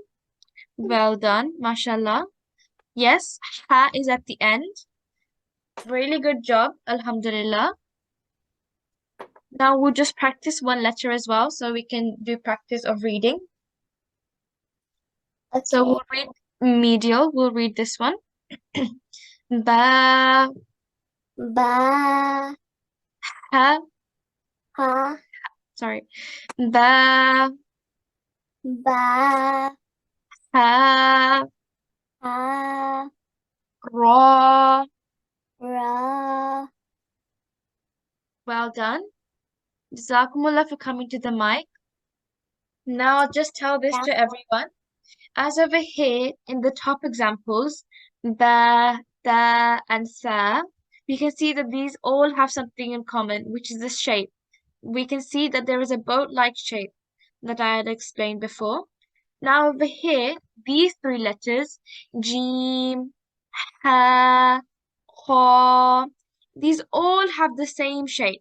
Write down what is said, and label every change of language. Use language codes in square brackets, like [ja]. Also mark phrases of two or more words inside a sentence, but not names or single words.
[en] Well done, mashallah. Yes, ha is at the end. Really good job. Alhamdulillah. Now we'll just practice one letter as well, so we can do practice of reading. So Okay. we'll read medial. We'll read this one. Ba, Ba, ha, ha, sorry. Ba, ba, ha, ha, ra. ra. Well done. Jazakumullah for coming to the mic. Now I'll just tell this to everyone. As over here in the top examples, ba, da, and sa, we can see that these all have something in common, which is the shape. We can see that there is a boat-like shape that I had explained before. Now over here, these three letters, Jim, Ha, Kha, these all have the same shape.